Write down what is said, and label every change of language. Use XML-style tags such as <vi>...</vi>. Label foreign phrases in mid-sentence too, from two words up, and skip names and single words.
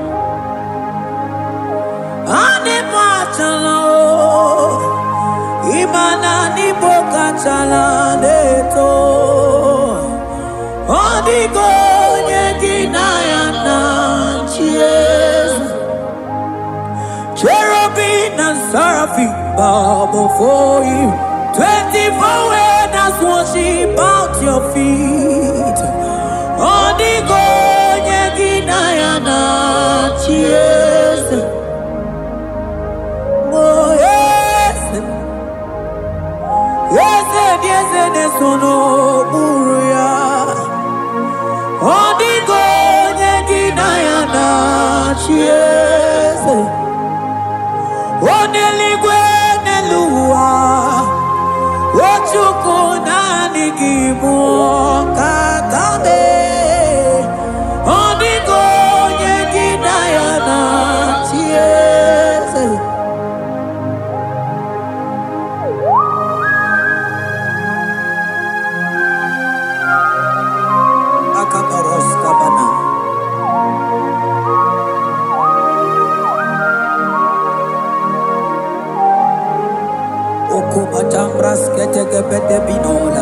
<ig>Anyị kpachala ịma na n'Igbo kachala na-eto. Ọ dịghị onye gị na ya na-achị eze.</ig> <en>Cherubim and seraphim bow before you. 24 elders worship at your feet.</en> <ig>Ọ dịghị onye gị na ya na-achị eze. Eze dị eze na-eso n'okpuru ya. Ọ dịghị onye gị na ya na-achị eze. O n'eluigwe n'elu ụwa, o Chukwu naanị gị bụ ọkakabe. Ọ dịghị onye gị na ya na-achị eze. Akabaros kabana. Okomatambras ketekebete binola.</ig>